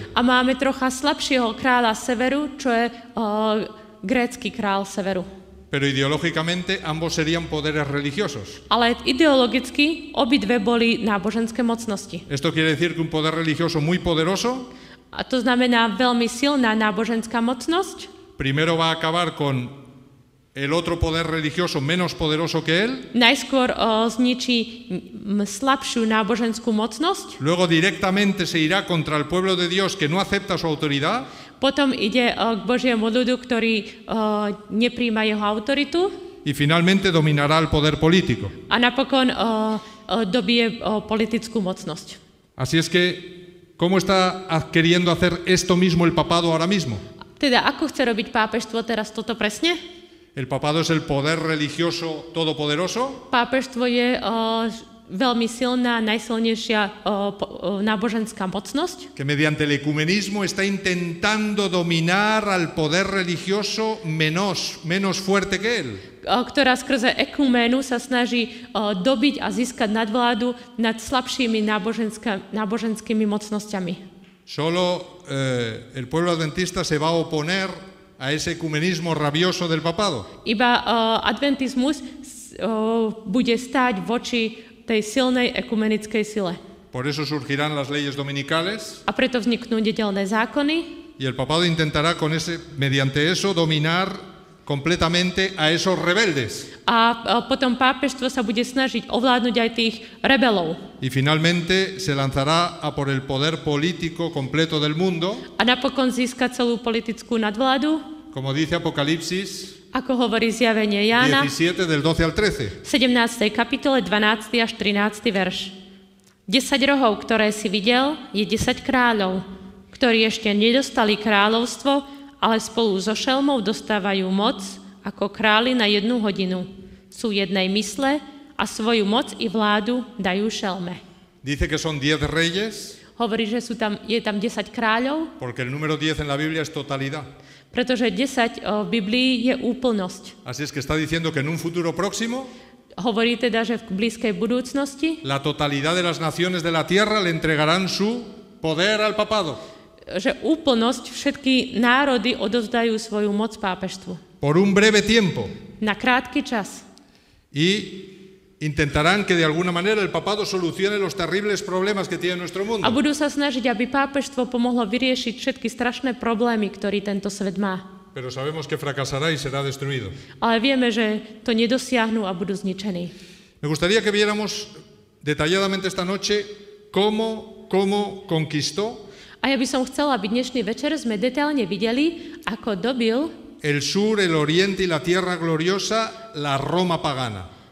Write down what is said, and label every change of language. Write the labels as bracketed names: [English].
[Slovak] a máme trocha slabšieho kráľa severu, čo je grécky král severu. [Spanish] Pero ideológicamente ambos serían poderes religiosos. [Slovak] Ale ideologicky obidve boli náboženské mocnosti. [Spanish] Esto quiere decir que un poder religioso muy poderoso [Slovak] A to znamená veľmi silná náboženská mocnosť. [Spanish] primero va a acabar con el otro poder religioso menos poderoso que él, [Slovak] Najskôr zničí slabšiu náboženskú mocnosť, [Spanish] luego directamente se irá contra el pueblo de Dios que no acepta su autoridad, [Slovak] potom ide k Božiemu ľudu, ktorý nepríjma jeho autoritu [Spanish] y finalmente dominará el poder político. [Slovak] a napokon dobije politickú mocnosť. [Spanish] Así es que, ¿cómo está queriendo hacer esto mismo el papado ahora mismo? [Slovak] Teda ako chce robiť pápežstvo teraz toto presne? [Spanish] El papado es el poder religioso todopoderoso, [Slovak] Pápežstvo je veľmi silná, najsilnejšia náboženská mocnosť, [Spanish] que mediante el ecumenismo está intentando dominar al poder religioso menos fuerte que él. [Slovak] Ktorá skrze ekuménu sa snaží dobiť a získať nadvládu nad slabšími náboženskými mocnosťami. [Spanish] Solo el pueblo adventista se va a oponer a ese ecumenismo rabioso del papado. [Slovak] Iba adventizmus bude stáť voči tej silnej ekumenickej sile. [Spanish] Por eso surgirán las leyes dominicales [Slovak] A preto vzniknú nedeľné zákony [Spanish] y el papado intentará mediante eso dominar completamente a esos rebeldes. [Slovak] a potom pápežstvo sa bude snažiť ovládnuť aj tých rebelov. [Spanish] Y finalmente se lanzará a por el poder político completo del mundo, [Slovak] A napokon získa celú politickú nadvládu, [Spanish] como dice Apocalipsis [Slovak] ako hovorí zjavenie Jána [Spanish] 17 del 12 al 13. [Slovak] v 17. kapitole 12. až 13. verš. 10 rohov, ktoré si videl, je 10 kráľov, ktorí ešte nedostali kráľovstvo, ale spolu so šelmou dostávajú moc ako králi na 1 hodinu. Sú jednej mysle a svoju moc i vládu dajú šelme. [Spanish] Dice que son 10 reyes, [Slovak] Hovorí, že je tam 10 kráľov, [Spanish] porque el número 10 en la Biblia es totalidad. [Slovak] pretože 10 v Biblii je úplnosť. [Spanish] Así es que está diciendo que en un futuro próximo [Slovak] Hovorí teda, že v blízkej budúcnosti, [Spanish] la totalidad de las naciones de la tierra le entregarán su poder al papado. [Slovak] že úplnosť, všetky národy odovzdajú svoju moc pápežstvu. [Spanish] Por un breve tiempo. [Slovak] Na krátky čas. [Spanish] Y intentarán que de alguna manera el papado solucione los terribles problemas que tiene nuestro mundo. [Slovak] A budú sa snažiť, aby pápežstvo pomohlo vyriešiť všetky strašné problémy, ktorý tento svet má. [Spanish] Pero sabemos que fracasará y será destruido. [Slovak] Ale vieme, že to nedosiahnu a budú zničení. [Spanish] Me gustaría que viéramos detalladamente esta noche cómo conquistó [Slovak] A ja by som chcela, aby dnešný večer sme detailne videli, ako dobil [Spanish] el sur, el oriente y la tierra gloriosa la Roma pagana.